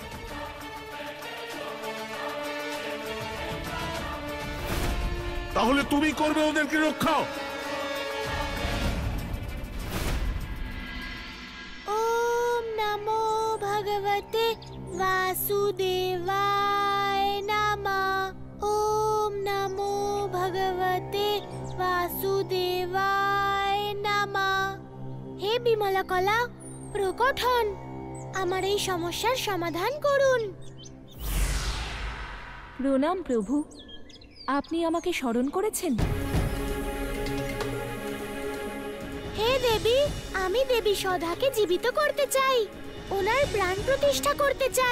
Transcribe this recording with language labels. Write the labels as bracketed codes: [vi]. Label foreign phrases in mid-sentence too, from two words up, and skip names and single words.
[bn] তাহলে তুমি করবে ওদেরকে রক্ষা। [sa] ওম নমো ভগবতে বাসুদেবায় নমঃ। ওম নমো ভগবতে বাসুদেবায় নমঃ। [bn] হে বিমলা কলা, প্রকট হন, আমার এই সমস্যার সমাধান করুন। প্রণাম প্রভু, আপনি আমাকে স্মরণ করেছেন? হে দেবী, আমি দেবী সধাকে জীবিত করতে চাই, ওনার প্রাণ প্রতিষ্ঠা করতে চাই।